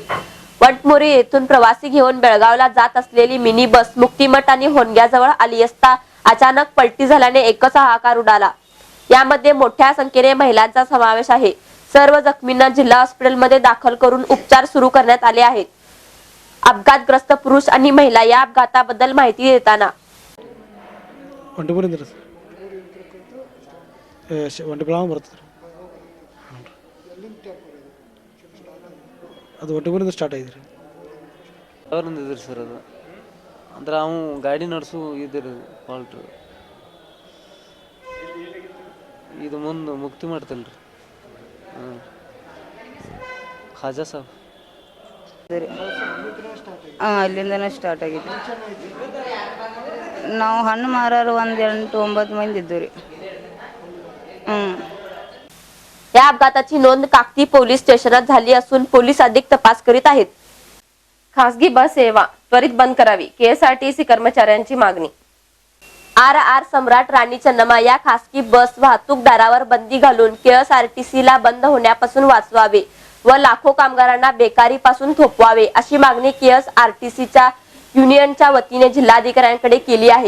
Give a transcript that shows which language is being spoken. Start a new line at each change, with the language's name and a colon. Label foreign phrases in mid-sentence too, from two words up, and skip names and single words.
Marathi: वंटमोरी येथून प्रवासी घेऊन बेळगावला जात असलेली मिनी बस मुक्तिमठ आणि होनग्याजवळ आली असता अचानक पलटी झाल्याने एकच हाहाकार उडाला। यामध्ये मोठ्या संख्येने महिलांचा समावेश आहे। सर्व जखमींना जिल्हा हॉस्पिटलमध्ये दाखल करून उपचार सुरू करण्यात आले आहेत। अपघातग्रस्त पुरुष आणि महिला या अपघाताबद्दल माहिती देताना
Kannada: ಅದು ಒಟ್ಟೂರಿಂದ ಸ್ಟಾರ್ಟ್ ಆಗಿದ್ರಿ ಅವರಿಂದ ಇದ್ರಿ ಸರ್ ಅದು ಅಂದ್ರೆ ಅವನು ಗಾಡಿ ನಡೆಸು ಇದ್ರಿ ಫಾಲ್ಟ್ರು ಇದು ಮುಂದೆ ಮುಕ್ತಿ ಮಾಡ್ತಲ್ರಿ ಖಾಜಾ ಸಾಬ್ ಅಲ್ಲಿಂದನೇ ಸ್ಟಾರ್ಟ್ ಆಗಿತ್ತು। ನಾವು ಹಣ್ಣು ಮಾರೋರು 8-9 ಮಂದಿ ಇದ್ದು ರೀ।
Marathi: या अपघाताची नोंद काकती पोलीस स्टेशनात झाली असून पोलीस अधिक तपास करीत आहेत। खासगी बस सेवा त्वरित बंद करावी, केएसआरटीसी कर्मचाऱ्यांची मागणी। आर सम्राट राणी चन्नमा या खासगी बस वाहतूकदारावर बंदी घालून केएसआरटीसीला बंद होण्यापासून वाचवावे व लाखो कामगारांना बेकारीपासून थोपवावे अशी मागणी केएसआरटीसीच्या युनियनच्या वतीने जिल्हाधिकाऱ्यांकडे केली आहे।